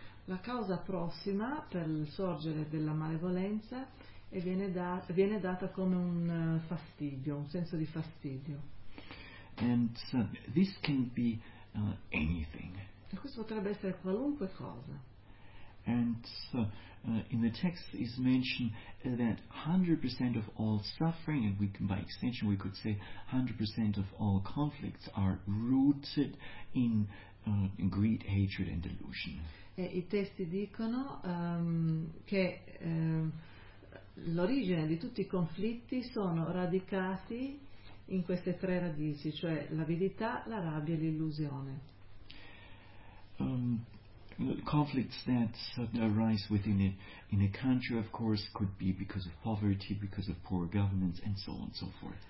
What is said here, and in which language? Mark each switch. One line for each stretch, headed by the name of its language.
Italian: La causa prossima per il sorgere della malevolenza e viene data come un fastidio, un senso di fastidio.
English: And this can be anything.
Italian: E questo potrebbe essere qualunque cosa.
English: And in the text is mentioned that 100% of all suffering, and we can, by extension we could say 100% of all conflicts, are rooted in greed, hatred and delusion.
Italian: E i testi dicono che l'origine di tutti i conflitti sono radicati in queste tre radici, cioè l'avidità, la rabbia e l'illusione.
English: Conflicts that arise within it in a country, of course, could be because of poverty, because of poor governance, and so on and so forth.